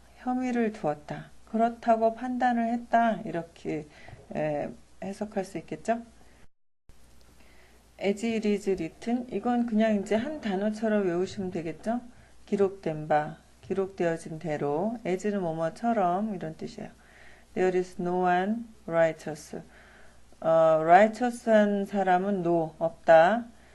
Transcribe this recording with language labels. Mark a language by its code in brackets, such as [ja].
[ko] 혐의를 두었다. 그렇다고 판단을 했다. 이렇게 해석할 수 있겠죠? [en] as it is written [ko] 이건 그냥 이제 한 단어처럼 외우시면 되겠죠? 기록된 바, 기록되어진 대로 as는 뭐뭐처럼 이런 뜻이에요. [en] There is no one righteous. [ko] righteous한 사람은 no, 없다.